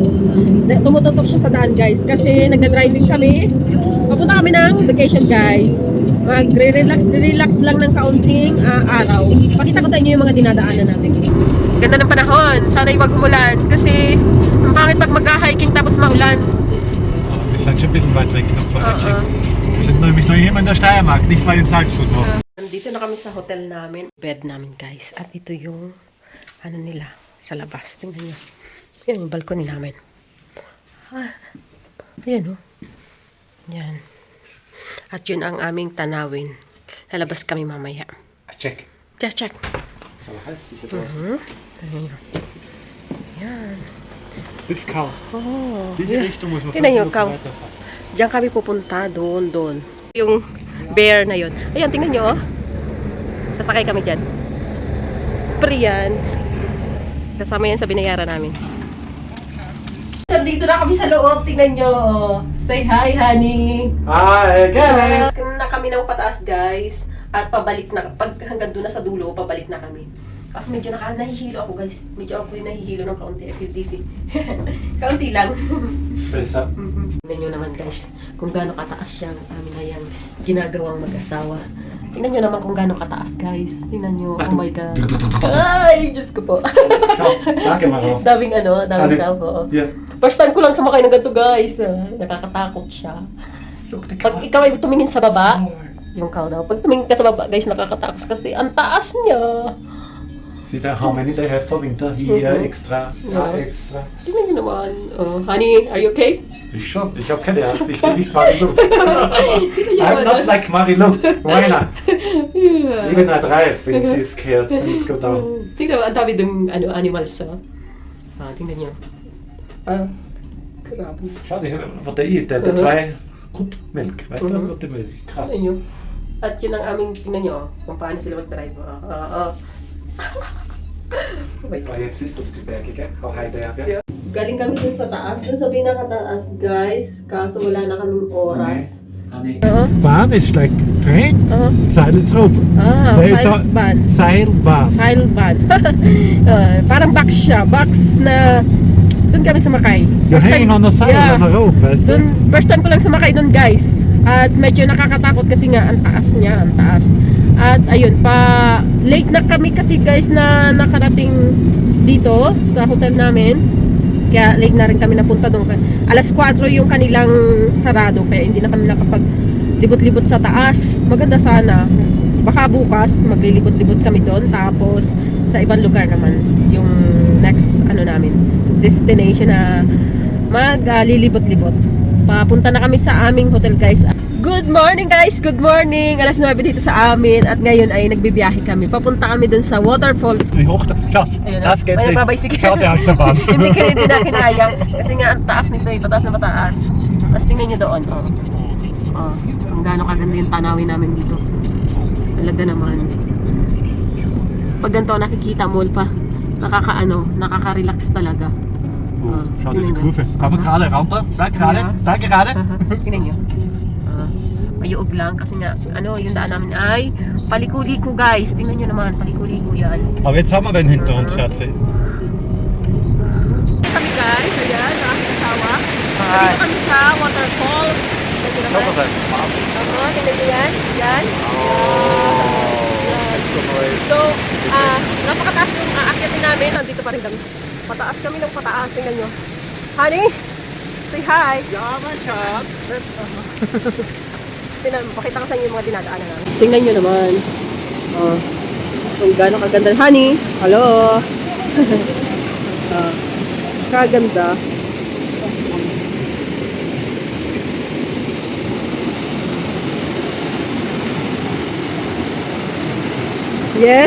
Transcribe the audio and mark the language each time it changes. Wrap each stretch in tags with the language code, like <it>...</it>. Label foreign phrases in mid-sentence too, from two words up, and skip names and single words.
<tl>Tumututok siya sa daan, guys. Kasi nagda-driving kami. Papunta kami ng vacation, guys. Magre-relax lang ng kaunting araw. Pakita ko sa inyo yung mga dinadaanan natin. Ganda ng panahon. Sana wag umulan. Kasi ang pangit pag mag-hiking tapos maulan.</tl> <de>Wir sind schon ein bisschen weit weg noch von Reckling. Wir sind nämlich noch hier in der Steiermark, nicht mal in Salzburg noch.</de> <tl>Nandito na kami sa hotel namin. Bed namin, guys. At ito yung ano nila sa labas. Tingnan nyo. Yan yung balcony namin. Ayan o. Yan. At yun ang aming tanawin. Lalabas kami mamaya.</tl> <en>Check. Check.</en> <de>So heißt sicher draußen.</de> <tl>Ayan. Yan.</tl> <en>With cows. Oh.</en> <de>Diese Richtung muss man</de> <tl>Tingnan nyo,</tl> <de>5</de> <en>cow.</en> <de>Kilometer weiterfahren.</de> <tl>Diyan kami pupunta. Doon. Yung bear na yun. Ayan, tingnan nyo oh. Sasakay kami dyan. Free yan. Kasama yan sa binayaran namin. Dito na kami sa loob. Tingnan nyo.</tl> <en>Say hi, honey. Hi guys.</en> <tl>Na kami ng pataas, guys. At pabalik na. Pag hanggang doon na sa dulo, pabalik na kami. Kasi medyo nahihilo ako, guys. Medyo ako rin nahihilo ng kaunti.</tl> <en>I feel dizzy.</en> <tl>Kaunti lang.</tl> <de>Besser.</de> <tl>Tingnan nyo naman, guys. Kung gaano kataas siyang amin na yung ginagawang mag-asawa. Tingnan nyo naman kung gaano kataas, guys. Tingnan nyo.</tl> <en>Oh my God.</en> <tl>Ay, Diyos ko po.</tl> <de>Danke, Maro.</de> <tl>daming tao po.</tl> <en>Yeah.</en> <tl>First time ko lang sumakay ng ganito, guys. Nakakatakot siya.</tl> <en>Look, the</en> <tl>Pag</tl> <en>cow.</en> <tl>ikaw ay tumingin sa baba, yung cow daw. Pag tumingin ka sa baba, guys, nakakatakot kasi ang taas niya.</tl> <en>See that how many they have for winter?</en> <de>Hier extra, da Ja. extra.</de> <tl>Tingnan nyo naman.</tl> <en>Honey, are you okay?</en> <de>Ich schon. Ich habe keine Angst. Ich bin nicht Marilu.</de> <en>I'm not like Marilu.</en> <de>Moina.</de> <en>Yeah. Even I drive when she's scared. Let's go down.</en> <tl>Tingnan mo, ang dami ng animals. Tingnan nyo. Grabe.</tl> <de>Schau dir, was der isst. Der hat 2 Kup Milch. Weißt du, gute Milch. Krass.</de> <tl>Tingnan nyo. At yun ang aming, tingnan nyo, kung paano sila mag-drive.</tl> <de>Aber jetzt ist das die Berge, gell? Auch Heidelberg.</de> <tl>Galing kami dun sa taas, dun sa pinakataas, guys. Kaso wala na kaming oras.</tl> <de>Bahn ist</de> <en>like train,</en> <de>Seiltraub. Seilsbahn. Seilbahn. Seilbahn.</de> <tl>Parang box siya. Box na dun kami sumakay.</tl> <en>You're hanging on the side on the rope,</en> <de>weißt du?</de> <tl>Dun, first time ko lang sumakay dun, guys. At medyo nakakatakot kasi nga ang taas niya, ang taas. At ayun, late na kami kasi, guys, na nakarating dito sa hotel namin. Kaya late na rin kami napunta doon. Alas 4 yung kanilang sarado, kaya hindi na kami nakapag-libot-libot sa taas. Maganda sana. Baka bukas maglilibot-libot kami doon. Tapos sa ibang lugar naman yung next namin destination na maglilibot-libot. Papunta na kami sa aming hotel, guys.</tl> <en>Good morning, guys! Good morning!</en> <tl>Alas 9 dito sa amin at ngayon ay nagbibiyahe kami. Papunta kami dun sa waterfalls.</tl> <de>Wie hoch da? Ja,</de> <tl>Ayun,</tl> <de>das geht</de> <tl>may</tl> <de>nicht.</de> <tl>nagbabicycle.</tl> <de>Schau dir Achterbahn.</de> <tl>hindi na kinaya. Kasi nga ang taas nito eh. Pataas na pataas. Tapos tingnan nyo doon. Kung gaano kaganda yung tanawin namin dito. Talaga naman. Pag ganito nakikita mo pa. Nakaka-relax talaga.</tl> <de>Oh, schau diese</de> <tl>tingnan nyo.</tl> <de>Kurve. Aber gerade, runter. Da gerade, Ja. da gerade.</de> <tl>Tingnan nyo. Mayuog lang kasi nga yung daan namin ay paliko-liko, guys. Tingnan nyo naman, paliko-liko yan.</tl> <de>Aber jetzt haben wir den hinter uns, Schatzi.</de> <tl>Kami, guys, ayan, sa aking asawa. Dito kami sa waterfalls. Tingnan nyo naman. Tingnan nyo yan. Yan. Yan. So, napakataas yung aakyatin namin. Nandito pa rin kami. Pataas kami ng pataas. Tingnan nyo.</tl> <en>Honey, say hi.</en> <de>Ja, mein Schatz.</de> <tl>Pakita ko sa inyo yung mga dinadaanan namin. Tingnan nyo naman. Kung gano'ng kaganda.</tl> <en>Honey, hello. Kaganda. Yes.</en>